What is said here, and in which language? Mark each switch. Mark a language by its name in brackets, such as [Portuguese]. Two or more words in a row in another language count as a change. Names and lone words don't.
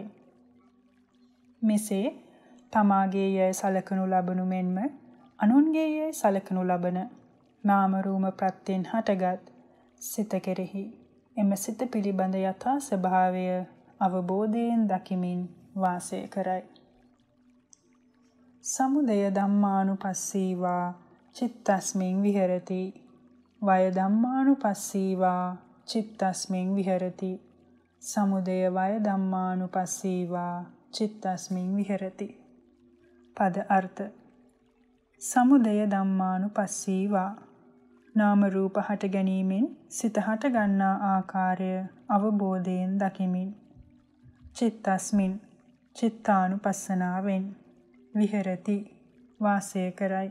[Sinhala] මෙසේ තමාගේ යයි සලකනු ලබනු මෙන්ම අනුන්ගේ යයි සලකනු ලබන නාම රූප ප්‍රත්‍යයෙන් හටගත් සිත කෙරෙහි එම සිත පිළිබඳ යථා ස්වභාවය අවබෝධයෙන් දකිමින් වාසය කරයි. [Pali] සමුදය ධම්මානුපස්සීවා චිත්තස්මින් විහෙරති. වය ධම්මානුපස්සීවා චිත්තස්මින් විහෙරති. සමුදය වය ධම්මානුපස්සීවා චිත්තස්මින් විහෙරති. [Sinhala] පද අර්ථ [Pali] සමුදය ධම්මානුපස්සීවා [Sinhala] නාම රූප හට ගැනීමෙන් සිත හට ගන්නා ආකාරය අවබෝධයෙන් දකිමින් චිත්තස්මින් චිත්තානුපස්සනාවෙන් විහෙරති වාසය කරයි.